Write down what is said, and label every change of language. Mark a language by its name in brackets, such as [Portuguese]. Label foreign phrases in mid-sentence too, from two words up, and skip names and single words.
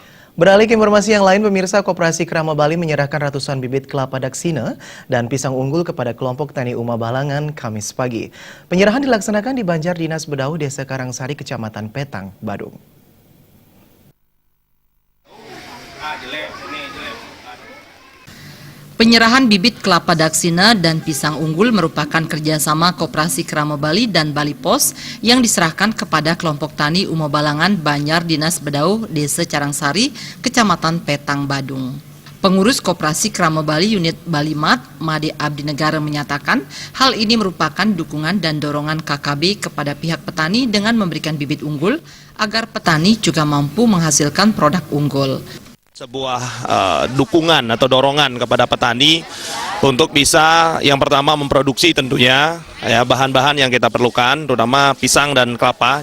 [Indonesian] Beralih ke informasi yang lain, pemirsa, Koperasi Krama Bali menyerahkan ratusan bibit kelapa daksina dan pisang unggul kepada kelompok Tani Uma Balangan Kamis pagi. Penyerahan dilaksanakan di Banjar Dinas Bedau, Desa Karangsari, Kecamatan Petang, Badung. Penyerahan bibit kelapa daksina dan pisang unggul merupakan kerjasama Koperasi Krama Bali dan Bali Pos yang diserahkan kepada kelompok Tani Uma Balangan Banjar Dinas Bedau, Desa Karangsari, Kecamatan Petang, Badung. Pengurus Koperasi Krama Bali Unit Balimat, Made Abdi Negara menyatakan hal ini merupakan dukungan dan dorongan KKB kepada pihak petani dengan memberikan bibit unggul agar petani juga mampu menghasilkan produk unggul. Sebuah dukungan atau dorongan kepada petani untuk bisa yang pertama memproduksi tentunya ya bahan-bahan yang kita perlukan, terutama pisang dan kelapa.